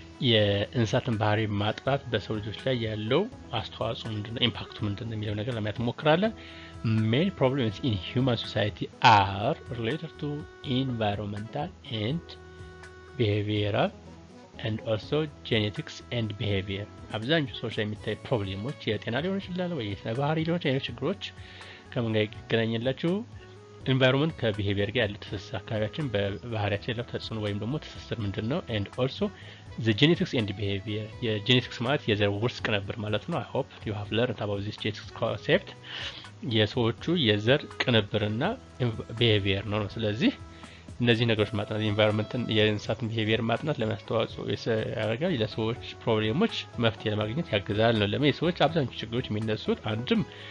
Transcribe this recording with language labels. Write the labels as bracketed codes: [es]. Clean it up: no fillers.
[am] የእንስሳትን ባህሪ ማጥናት በሰው ልጆች ላይ ያለው አስተዋጽኦ ምንድነው፣ ኢምፓክቱ ምንድነው የሚለው ነገር ለማየት እንሞክራለን። [en] Main problems in human society are related to environmental and behavioral and also genetics and behavior. [am] አብዛኛው ሰዎች ላይ የሚታይ ፕሮብሌሞች የጤና ሊሆን ይችላል ወይ የስነ ባህሪ ሊሆን ይችላል። ችግሮች ከምን ጋር ይገናኛላችሁ? ኢንቫይሮንመንት ከቢሄቪየር ጋር ያለው ትስስር፣ አካባቢያችን በባህሪያችን ያለው ተጽዕኖ ወይም ደግሞ ትስስር ምንድነው? [en] and also the genetics and behavior. [am] የጄኔቲክስ ማለት የዘር ውርስ ቅንብር ማለት ነው። [en] I hope you have learned about this genetics concept. [am] የሰዎቹ የዘር ቅንብርና behavior ነው። ስለዚህ እነዚህ ነገሮች ማጥናት ኢንቫይሮንመንትን የእንስሳትን behavior ማጥናት ለማስተዋጽኦ ያደርጋል። ለሰዎች ፕሮብሌሞች መፍትሄ ለማግኘት ያግዛል ነው። ለምን የሰዎች አብዛኞቹ ችግሮች የሚነሱት አንድም